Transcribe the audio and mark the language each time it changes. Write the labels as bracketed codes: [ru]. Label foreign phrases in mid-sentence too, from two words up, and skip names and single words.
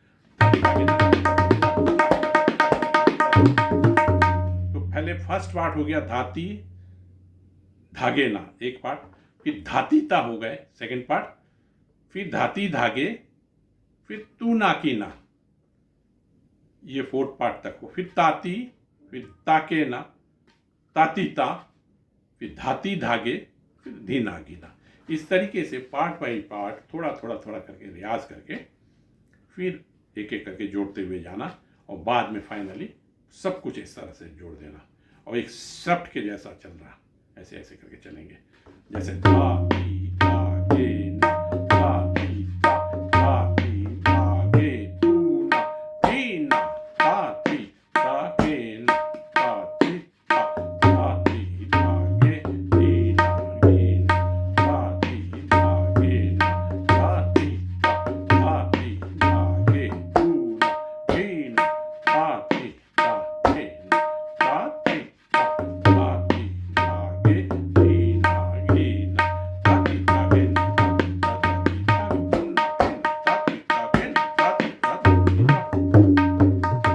[hi] तो पहले [en] first part [hi] हो गया धाती धागे ना, एक पार्ट, फिर धाती ता हो गए [en] second part, [hi] फिर धाती धागे, फिर तू ना की ना, ये [en] fourth part [hi] तक हो, फिर ताती, फिर ताके ना, ताती ता, फिर धाती धागे, फिर धीना गीना। इस तरीके से [en] part by part [hi] थोड़ा करके रियाज करके फिर एक एक करके जोड़ते हुए जाना, और बाद में फाइनली सब कुछ इस तरह से जोड़ देना, और एक शब्द के जैसा चल रहा, ऐसे ऐसे करके चलेंगे, जैसे धा ती धा गे ना, धा ती धा गे तू ना, धी ना, धा ती धा गे ना, धा ती धा ती धा गे, धी ना गे ना, धा ती धा गे ना, धा ती धा गे तू ना, धी ना, धा ती धा गे ना, धा ती धा गे, धी ना गे ना, धा ती धा गे ना, धा ती धा गे ना, धा ती धा गे ना, धा ती धा गे ना।